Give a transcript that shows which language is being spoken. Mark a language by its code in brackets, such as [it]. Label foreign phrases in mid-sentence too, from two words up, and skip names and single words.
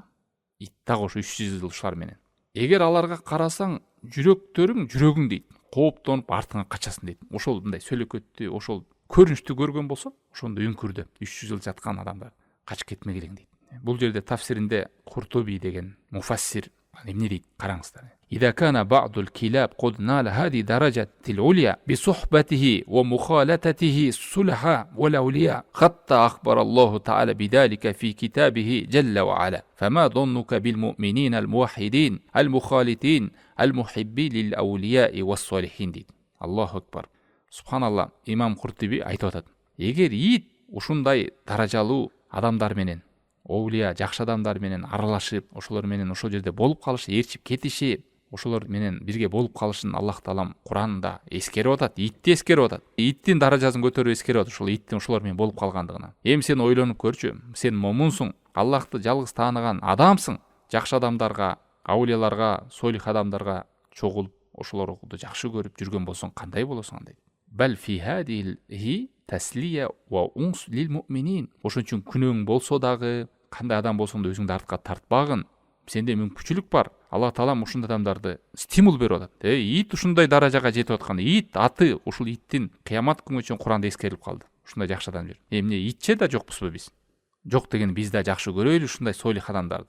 [ky] Ит дагы ошо 300 жыл ушулар менен. Эгер аларга карасаң, жүрөгүң дейт, кооптонуп артыңа качасың дейт. Ошол мындай сөйлөкөттү, ошол көрүнүштү көргөн болсо, ошондо үңкүрдө 300 жыл жаткан адамдар качып кетмек элең дейт. Бул жерде тафсиринде Куртуби деген муфассир эмне дейт? Караңыздар. [ar] إذا كان بعض الكلاب قد نال هذه درجة العليا بصحبته ومخالطته الصلحاء والأولياء حتى أخبر الله تعالى بذلك في كتابه جل وعلا فما ظنك بالمؤمنين الموحدين المخالطين المحبين للأولياء والصالحين дейт. الله أكبر. [ky] Субханалла, имам Куртуби айтып атат. Эгер ит ушундай даражалуу адамдар менен, оулия, жакшы адамдар менен аралашып, ошолор менен ошол жерде болуп калышы, ээрчип кетиши, ошолор менен бирге болуп калышын Аллах Таалам Куранда эскерип атат, итти эскерип атат. Иттин даражасын көтөрүп эскерип атат, ошол иттин ошолор менен болуп калгандыгына. Эми сен ойлонуп көрчү, сен момунсуң, Аллахты жалгыз тааныган адамсың, жакшы адамдарга, аулияларга, солих адамдарга чогулуп, ошолорду жакшы көрүп жүргөн болсоң кандай болосуң андай? [ar] بل في هذه تسلية وأنس للمؤمنين. [ky] Ошон үчүн күнөөң болсо дагы, кандай адам болсоң да өзүңдү артка тартпагын, сенде мүмкүнчүлүк бар. Аллах Таалам ушундай адамдарды стимул берип атат. Ит ушундай даражага жетип атканда, ит аты ушул иттин кыямат күнгө чейин Куранда эскерилип калды. Ушундай жакшы адам жүр. Эмне итче да жокпузбу биз? Жок деген биз да жакшы көрөйлү ушундай солих адамдарды.